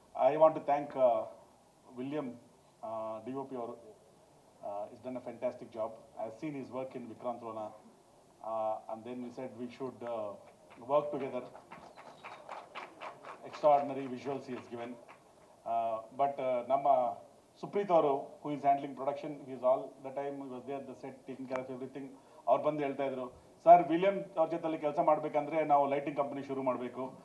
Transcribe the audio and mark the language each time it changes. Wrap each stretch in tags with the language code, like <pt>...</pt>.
<en>I want to thank William DOP ಅವರು. He's done a fantastic job. I've seen his work in Vikrant Rona, and then we said we should work together. Extraordinary visuals he has given. But Nama Supreet ಅವರು, who is handling production, he is all the time he was there at the set taking care of everything.</en> <kn>ಅವ್ರು ಬಂದು ಹೇಳ್ತಾ ಇದ್ರು, sir William ಅವ್ರ ಜೊತೆಲಿ ಕೆಲಸ ಮಾಡಬೇಕಂದ್ರೆ ನಾವು ಲೈಟಿಂಗ್ ಕಂಪನಿ ಶುರು ಮಾಡಬೇಕು.</kn>